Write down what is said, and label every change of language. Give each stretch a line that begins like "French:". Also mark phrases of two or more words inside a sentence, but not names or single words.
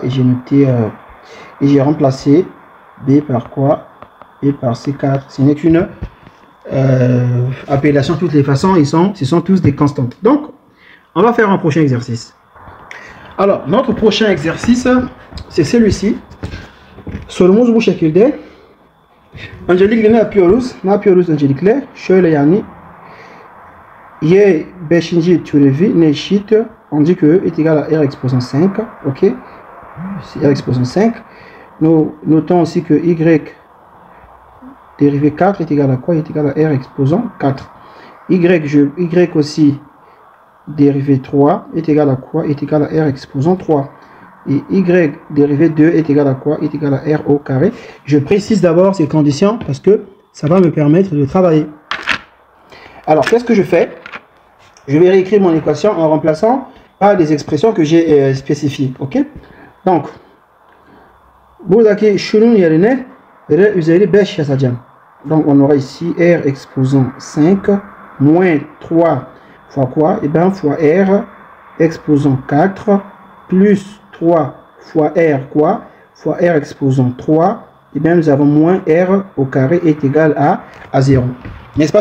French: Et j'ai noté, et j'ai remplacé B par quoi? B par C4. Ce n'est qu'une appellation de toutes les façons. Ce sont tous des constantes. Donc, on va faire un prochain exercice. Alors, notre prochain exercice, c'est celui-ci.
Turkish: Sorumuz bu şekilde. Öncelikle ne yapıyoruz? Öncelikle? Şöyle yani. Y 5. türevi ne eşit?
French: On dit que E est égal à R exposant 5. Ok? C'est R exposant 5. Nous notons aussi que Y dérivé 4 est égal à quoi? Il est égal à R exposant 4. Y aussi dérivé 3 est égal à quoi? Est égal à R exposant 3. Et Y dérivé 2 est égal à quoi? Est égal à R au carré. Je précise d'abord ces conditions parce que ça va me permettre de travailler. Alors, qu'est-ce que je fais? Je vais réécrire mon équation en remplaçant par des expressions que j'ai spécifiées. Ok? Donc,
Turkish: buradaki şunun yerine R üzeri 5 yazacağım.
French: Donc, on aura ici R exposant 5 moins 3 fois quoi? Et bien, fois R exposant 4 plus 3 fois R quoi? Fois R exposant 3. Et bien, nous avons moins R au carré est égal à 0.